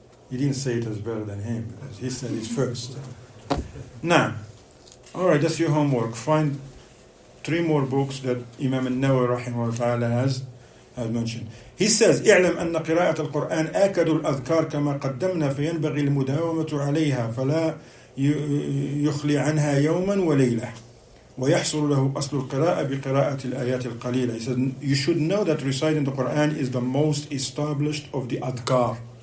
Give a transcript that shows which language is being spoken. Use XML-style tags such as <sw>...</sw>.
<en>He didn't say it as better than him because he said it first. Now, Alright, that's your homework. Find 3 more books that Imam al-Nawawi rahimahullah ta'ala has mentioned. He says,</en> <ar>اعلم أن قراءة القرآن آكد الأذكار كما قدمنا فينبغي المداومة عليها فلا يخلي عنها يوما وليلة ويحصل له أصل القراءة بقراءة الآيات القليلة.</ar> <en>He said, you should know that reciting the Quran is the most established of the adhkar.</en>